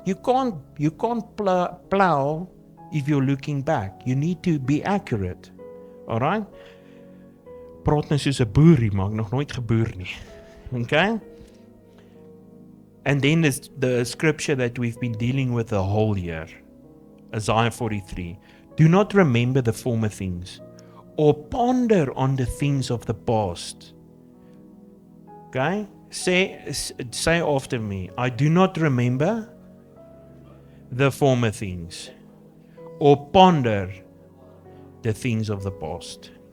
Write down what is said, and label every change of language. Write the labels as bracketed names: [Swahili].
[English] You can't plow if you're looking back. You need to be accurate. Alright? [Afrikaans] Praat nou soos 'n boerie, maar nog nooit geboer nie. [English] Okay? And then there's the scripture that we've been dealing with the whole year. Isaiah 43. Do not remember the former things, or ponder on the things of the past. Okay? Say after me. I do not remember the former things, or ponder the things of the past.